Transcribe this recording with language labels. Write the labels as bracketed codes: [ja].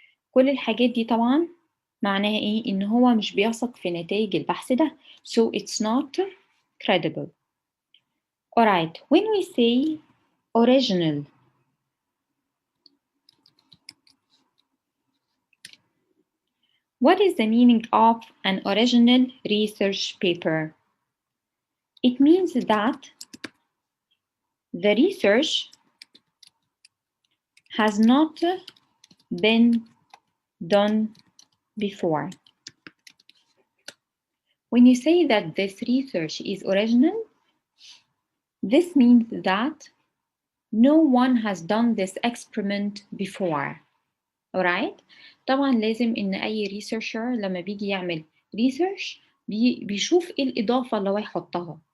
[ar] كل الحاجات دي طبعا معناها إيه؟ إن هو مش بيثق في نتائج البحث ده. [en] So it's not credible. Alright, when we say original, what is the meaning of an original research paper? It means that the research has not been done before. When you say that this research is original, this means that no one has done this experiment before. Alright? [ar] طبعا لازم إن أي researcher لما بيجي يعمل research بيشوف إيه الإضافة اللي هو يحطها.